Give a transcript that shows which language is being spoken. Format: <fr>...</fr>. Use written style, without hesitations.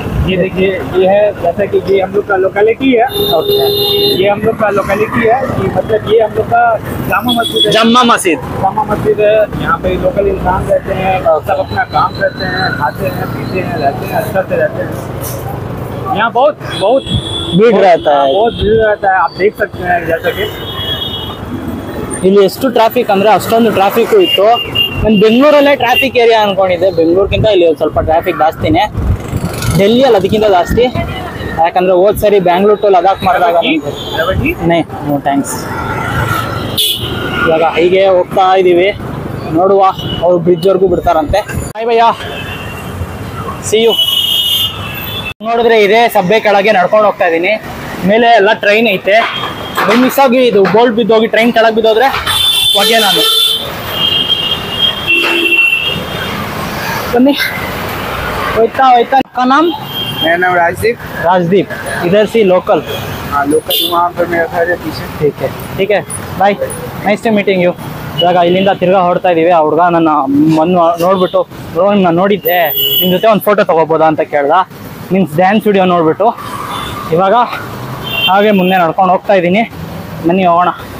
<hi>ये देखिए, ये है जैसा कि ये हम लोग का लोकेलिटी है। ये हम लोग का लोकेलिटी है कि मतलब ये हम लोग का जामा मस्जिद है। जम्मा मस्जिद. जामा मस्जिद है। यहाँ पे लोकल इंसान रहते हैं, सब अपना काम करते हैं, खाते हैं, पीते हैं, रहते हैं, अच्छा से रहते हैं। यहाँ बहुत बहुत भीड़ रहता है. बहुत भीड़ रहता है, आप देख सकते हैं। जैसा कि</hi> <kn>ಇಲ್ಲಿ ಎಷ್ಟು ಟ್ರಾಫಿಕ್ ಅಂದ್ರೆ ಅಷ್ಟೊಂದು ಟ್ರಾಫಿಕ್ ಇತ್ತು. ನಾನು ಬೆಂಗಳೂರಲ್ಲೇ ಟ್ರಾಫಿಕ್ ಏರಿಯಾ ಅನ್ಕೊಂಡಿದ್ದೆ. ಬೆಂಗಳೂರಿಗಿಂತ ಇಲ್ಲಿ ಸ್ವಲ್ಪ ಟ್ರಾಫಿಕ್ ಜಾಸ್ತಿನೇ. ಡೆಲ್ಲಿಯಲ್ಲಿ ಅದಕ್ಕಿಂತ ಜಾಸ್ತಿ. ಯಾಕಂದ್ರೆ ಹೋದ್ ಸರಿ ಬ್ಯಾಂಗ್ಳೂರ್ ಟು ಲದಾಖ್ ಮಾಡಿದಾಗ ನೋ ಥ್ಯಾಂಕ್ಸ್. ಇವಾಗ ಹೀಗೆ ಹೋಗ್ತಾ ಇದೀವಿ, ನೋಡುವ ಅವ್ರು ಬ್ರಿಡ್ಜ್ವರೆಗೂ ಬಿಡ್ತಾರಂತೆ. ಬಾಯ್ ಭಯ್ಯ,</kn> <en>See you.</en> <kn>ನೋಡಿದ್ರೆ ಇದೇ ಸಬ್ಬೆ ಕೆಳಗೆ ನಡ್ಕೊಂಡು ಹೋಗ್ತಾ ಇದ್ದೀನಿ. ಮೇಲೆ ಎಲ್ಲ ಟ್ರೈನ್ ಐತೆ. ಮಿಸ್ ಆಗಿ ಇದು ಬೋಲ್ಟ್ ಬಿದ್ದೋಗಿ ಟ್ರೈನ್ ಕೆಳಗೆ ಬಿದ್ದೋದ್ರೆ ಹೊಗೆ ನಾನು. ಬನ್ನಿ, ಹೋಯ್ತಾ ಹೋಯ್ತಾ.</kn> <hi>नाम? मेरा नाम राजदीप। राजदीप, इधर से लोकल? हाँ लोकल, वहाँ पर मेरा घर है पीछे। ठीक है</hi> <kn>ಬಾಯ್,</kn> <en>Nice to meeting you.</en> <kn>ಇವಾಗ ಇಲ್ಲಿಂದ ತಿರ್ಗಾ ಹೊರಡ್ತಾ ಇದ್ದೀವಿ. ಆ ಹುಡುಗ ನನ್ನ ನೋಡ್ಬಿಟ್ಟು ನಾನು ನೋಡಿದ್ದೆ, ನಿಮ್ಮ ಜೊತೆ ಒಂದು ಫೋಟೋ ತೊಗೋಬೋದಾ ಅಂತ ಕೇಳ್ದ. ಮೀನ್ಸ್ ಡ್ಯಾನ್ಸ್ ವಿಡಿಯೋ ನೋಡ್ಬಿಟ್ಟು ಇವಾಗ ಹಾಗೆ ಮುಂದೆ ನಡ್ಕೊಂಡು ಹೋಗ್ತಾ ಇದ್ದೀನಿ. ಬನ್ನಿ ಹೋಗೋಣ.</kn>